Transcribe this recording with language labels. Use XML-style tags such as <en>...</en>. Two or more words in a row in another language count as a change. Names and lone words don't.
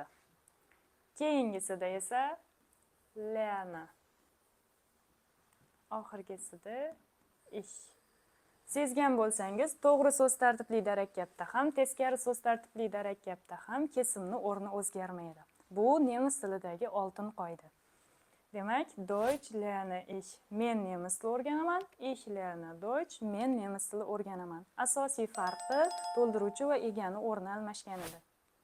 <uz>Keyingisida esa lerne. Oxirgisida ich. Sezgan bo'lsangiz, to'g'ri so'z tartibli darakkabda ham, teskari so'z tartibli darakkabda ham kesimni o'rni o'zgarmaydi. Bu nemis tilidagi oltin qoida. Demak,</uz> <de>Deutsch lerne ich.</de> <uz>Men nemis tili o'rganaman.</uz> <de>Ich lerne Deutsch.</de> <uz>Men nemis tili o'rganaman. Asosiy farqi to'ldiruvchi va egani o'rni almashganida.</uz>